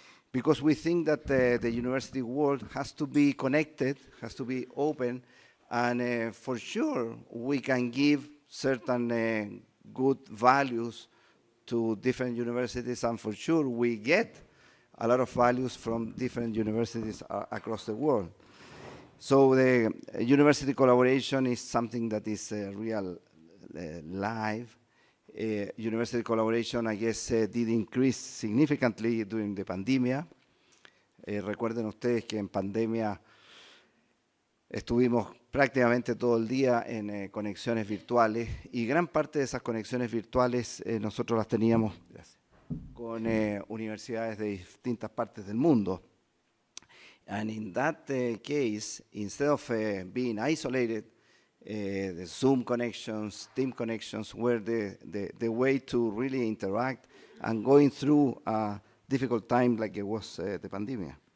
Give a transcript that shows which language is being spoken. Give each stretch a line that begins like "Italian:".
English: Because we think that the university world has to be connected, has to be open, and for sure we can give certain good values to different universities, and for sure we get a lot of values from different universities across the world. So the university collaboration is something that is real live. University collaboration, I guess, did increase significantly during the pandemia.
Spanish: Recuerden ustedes que en pandemia estuvimos prácticamente todo el día en conexiones virtuales, y gran parte de esas conexiones virtuales nosotros las teníamos con universidades de distintas partes del mundo.
English: And in that case, instead of being isolated, the Zoom connections, Team connections were the way to really interact and going through a difficult time like it was the pandemic.